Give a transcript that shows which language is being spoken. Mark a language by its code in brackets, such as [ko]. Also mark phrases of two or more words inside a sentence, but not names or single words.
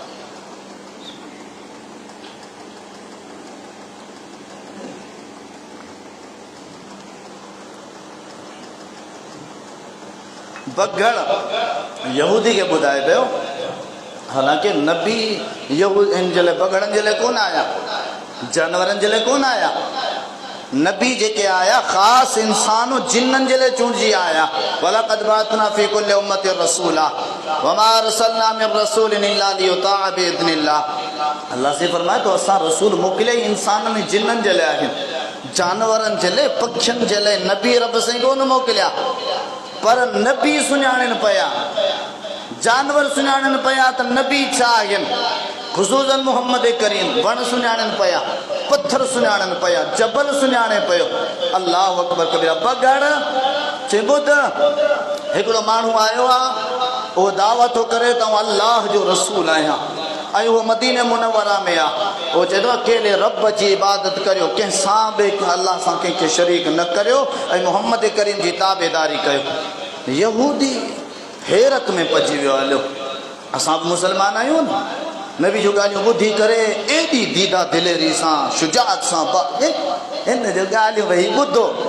[sd] बगड़ यहूदी के ॿुधाए पियो हालांकि नबी इन जे लाइ बगड़नि जे लाइ कोन आया जानवरनि जे लाइ कोन आया नबी जेके आया ख़ासि इंसानो जिन्ननि जे लाइ चूंडिजी आया [ar] ولقد بعثنا في كل أمة رسولا وما أرسلنا من رسول إلا ليطاع بإذن الله [sd] अल्लाह से फरमाए तो असां रसूल मोकिले इंसाननि ऐं जिन्ननि जे लाइ आहिनि जानवरनि जे लाइ पखियुनि जे लाइ नबी रब साईं कोन मोकिलिया पर नबी सुञाणनि पिया जानवर सुञाणनि पिया त नबी छा आहिनि ख़ुसूसन मोहम्मद करीम वण सुञाणनि पिया पत्थर सुञाणनि पिया जबल सुञाणे पियो [ar] الله أكبر كبيرا [sd] बगड़ चए ॿुध हिकिड़ो माण्हू आयो आहे उहो दावा थो करे त अल्लाह जो रसूल आहियां ऐं उहो मदीने मुनव्वरा में आहे उहो चए थो अकेले रब जी इबादत करियो कंहिं सां बि अल्लाह सां कंहिंखे शरीक न करियो ऐं मोहम्मद करीम जी ताबेदारी कयो यहूदी हैरत में पइजी वियो हलियो असां बि मुस्लमान आहियूं नबी जूं ॻाल्हियूं ॿुधी करे एॾी दीदा दिलेरी सां शुजात सां हिन जो ॻाल्हियूं भई ॿुधो